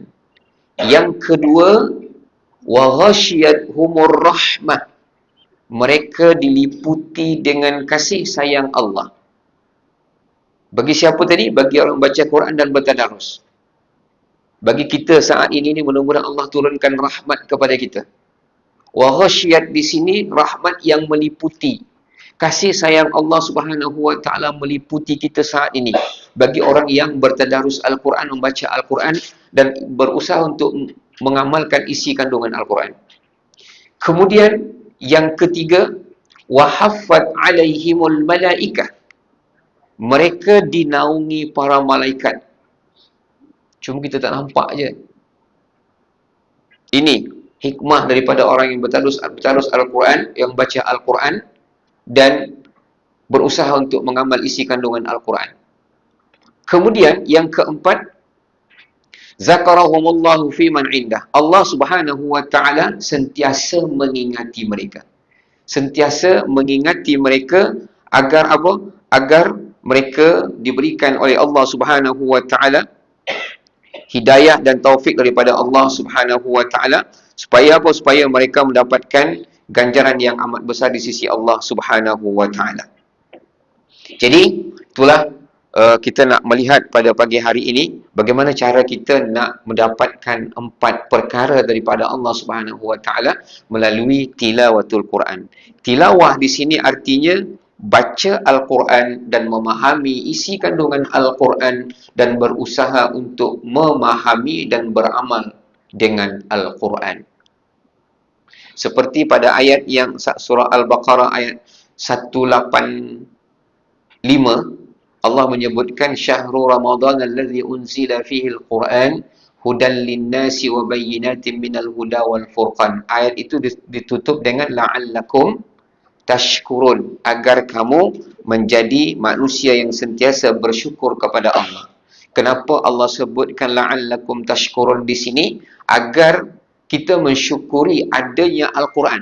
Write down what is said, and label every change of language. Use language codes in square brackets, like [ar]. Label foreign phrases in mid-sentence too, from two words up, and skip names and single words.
[ms] Yang kedua, [ar] وغشيتهم الرحمة. [ms] Mereka diliputi dengan kasih sayang Allah. Bagi siapa tadi? Bagi orang baca Quran dan bertadarus. Bagi kita saat ini ni, mudah-mudahan Allah turunkan rahmat kepada kita. [ar] وغشيت [ms] di sini rahmat yang meliputi. Kasih sayang Allah [ar] سبحانه وتعالى [ms] meliputi kita saat ini bagi orang yang bertadarus Al-Quran, membaca Al-Quran dan berusaha untuk mengamalkan isi kandungan Al-Quran. Kemudian yang ketiga, [ar] وحفتهم الملائكة. [ms] Mereka dinaungi para malaikat. Cuma kita tak nampak je. Ini hikmah daripada orang yang bertadarus Al-Quran, yang baca Al-Quran dan berusaha untuk mengamal isi kandungan Al-Quran. Kemudian yang keempat, [ar] ذكرهم الله فيمن عنده. [ms] Allah [ar] سبحانه وتعالى [ms] sentiasa mengingati mereka. Sentiasa mengingati mereka agar apa? Agar mereka diberikan oleh Allah [ar] سبحانه وتعالى [ms] hidayah dan taufik daripada Allah [ar] سبحانه وتعالى, [ms] supaya apa? Supaya mereka mendapatkan ganjaran yang amat besar di sisi Allah [ar] سبحانه وتعالى. [ms] Jadi itulah kita nak melihat pada pagi hari ini bagaimana cara kita nak mendapatkan 4 perkara daripada Allah [ar] سبحانه وتعالى [ms] melalui [ar] تلاوة القرآن. [ms] Tilawah di sini artinya baca Al-Quran dan memahami isi kandungan Al-Quran dan berusaha untuk memahami dan beramal dengan Al-Quran. Seperti pada ayat yang surah Al-Baqarah ayat 185, Allah menyebutkan [ar] شهر رمضان الذي أنزل فيه القرآن هدى للناس وبينات من الهدى والفرقان. [ms] Ayat itu ditutup dengan [ar] لعلكم تشكرون, [ms] agar kamu menjadi manusia yang sentiasa bersyukur kepada Allah. Kenapa Allah sebutkan [ar] لعلكم تشكرون [ms] di sini? Agar kita mensyukuri adanya Al-Quran.